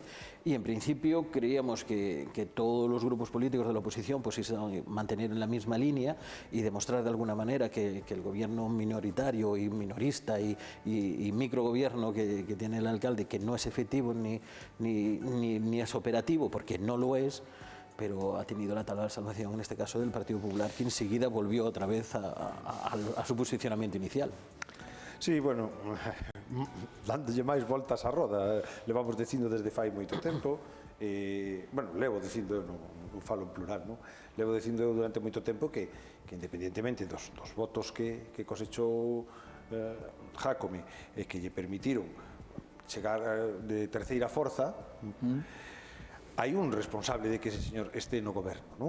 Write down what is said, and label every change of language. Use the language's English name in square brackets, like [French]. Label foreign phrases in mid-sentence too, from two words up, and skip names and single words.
[Spanish] Y en principio creíamos que todos los grupos políticos de la oposición pues iban a mantener en la misma línea y demostrar de alguna manera que el gobierno minoritario y minorista y microgobierno que tiene el alcalde, que no es efectivo ni es operativo, porque no lo es, pero ha tenido la tabla de salvación en este caso del Partido Popular, que enseguida volvió otra vez a su posicionamiento inicial. [Galician] Sí, bueno, dándolle máis voltas á roda, levamos dicindo desde fai moito tempo, bueno, levo dicindo, non falo en plural, non? Levo dicindo durante moito tempo que independientemente dos votos que cosechou Jácome e que lle permitiron chegar de terceira forza, hai un responsable de que ese señor este no goberno, non?